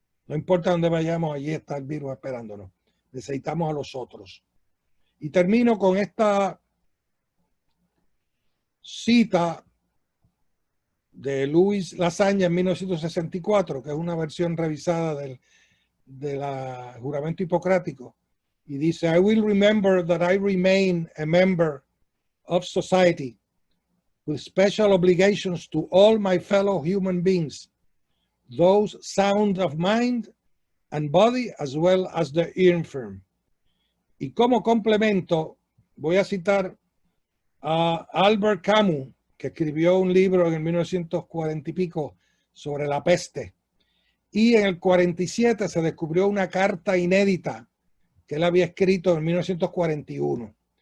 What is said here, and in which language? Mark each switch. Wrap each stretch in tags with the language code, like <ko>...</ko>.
<es>No importa dónde vayamos, allí está el virus esperándonos. Necesitamos a los otros. Y termino con esta cita de Luis Lasagne en 1964, que es una versión revisada del juramento hipocrático. Y dice,</es> <en>I will remember that I remain a member of society with special obligations to all my fellow human beings, those sound of mind and body as well as the infirm.</en> <es>Y como complemento, voy a citar a Albert Camus, que escribió un libro en el 1940 y pico sobre la peste. Y en el 47 se descubrió una carta inédita que él había escrito en 1941.</es>